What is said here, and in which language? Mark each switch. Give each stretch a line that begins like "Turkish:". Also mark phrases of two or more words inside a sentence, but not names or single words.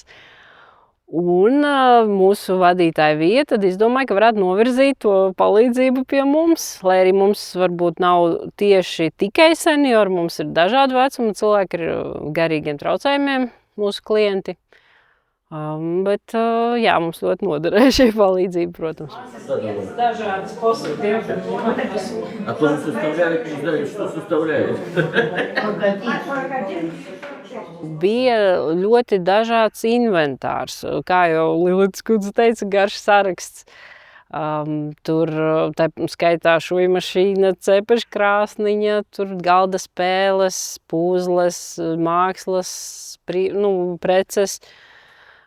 Latvian: Un mūsu vadītāja vieta, tad es domāju, ka varētu novirzīt to palīdzību pie mums, lai arī mums varbūt nav tieši tikai seniori, mums ir dažādu vecumu cilvēki ar garīgiem traucējumiem, mūsu klienti. Bet jā, mums ļoti noderēja šī palīdzība, protams. Dažādas positīvas.
Russian: А то мы составляли, что составляли.
Latvian: Bija ļoti dažāds inventārs. Kā jau Lilitas kundze teica, garš saraksts. Tur tā skaitā šuja mašīna, cepeškrāsniņa, tur galda spēles, pūzles, mākslas, preces.